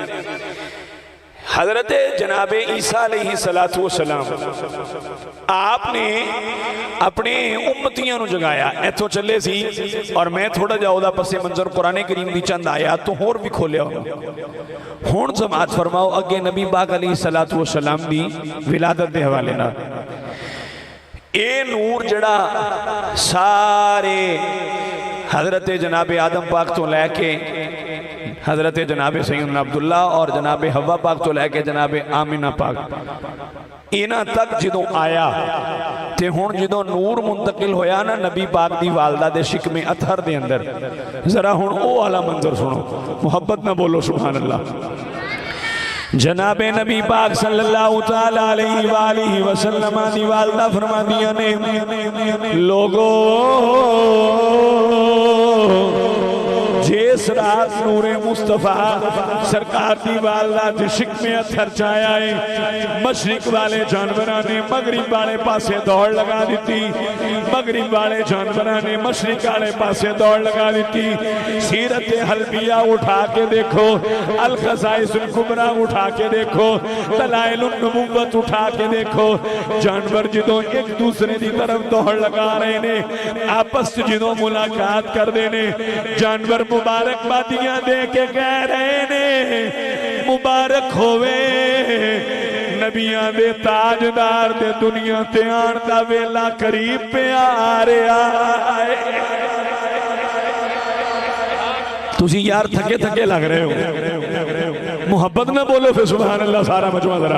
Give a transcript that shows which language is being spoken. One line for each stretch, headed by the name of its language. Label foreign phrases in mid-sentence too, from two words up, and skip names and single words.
Punjabi: حضرت جناب عیسیٰ
Arabic: علیہ السلام
Punjabi: آپ نے اپنے امتیاں نو جگایا، ایتھو چلے سی اور میں تھوڑا جاؤ دا پس منظر قرآن کریم دی چند آیات تو ہور بھی کھولیا ہوں۔ ہون سماعت فرماؤ اگے نبی پاک
Arabic: علیہ السلام
Punjabi: دی ولادت دے حوالے نا، اے نور جڑا سارے حضرت جناب آدم پاک تو لے کے حضرت جناب سیدنا عبداللہ اور جناب حوا پاک تو لے کے جناب آمینہ پاک انہاں تک جدوں آیا تے ہن جدوں نور منتقل ہویا نا نبی پاک دی والدہ دے شکمِ اطہر دے اندر، ذرا ہن او والا منظر سنو، محبت نا بولو
Arabic: سبحان الله.
Punjabi: جنابِ نبی پاک
Arabic: صلى الله تعالى عليه وسلم
Punjabi: دی والدہ فرماندیاں نے، لوگو جس رات نورِ مصطفیٰ سرکار دی والدہ دے شکمِ اطہر چایا ہے، مشرق والے جانوراں نے مغرب والے پاسے دوڑ لگا دی، مغرب والے جانوراں نے مشرق والے پاسے دوڑ لگا دی. سیرت حلبیہ اٹھا کے دیکھو، الخصائص الکبریٰ اٹھا کے دیکھو، دلائل النبوۃ اٹھا کے دیکھو، جانور جدوں اک دوجے کی طرف دوڑ لگا رہے نے، آپس جدوں ملاقات کردے نے، جانور مبارکبادیاں دے کے کہہ رہے نے, مبارک ہووے نبیاں دے تاجدار دے دنیا تے آن دا ویلا قریب پے آ رہا ہے. تسی یار تھکے تھکے لگ رہے ہو، محبت نا بولو فیر
Arabic: سبحان الله
Punjabi: سارا مجمع ذرا.